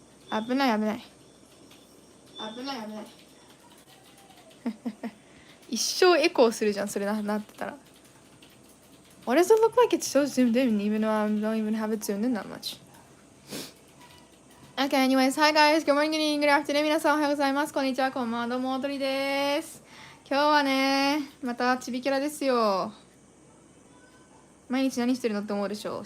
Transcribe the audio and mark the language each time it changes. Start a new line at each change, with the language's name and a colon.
Japanese: 危ない危ない。危ない危ない。一生エコーするじゃん、それなってたら。
English: What does it look like? It's so zoomed in, even though I don't even have it zoomed in that much. Okay, anyways, hi guys, good morning, good evening, good afternoon.
Japanese: 皆さんおはようございます。こんにちは、こんばんは、どうも、おどりです。今日はね、またちびキャラですよ。毎日何してるのって思うでしょう。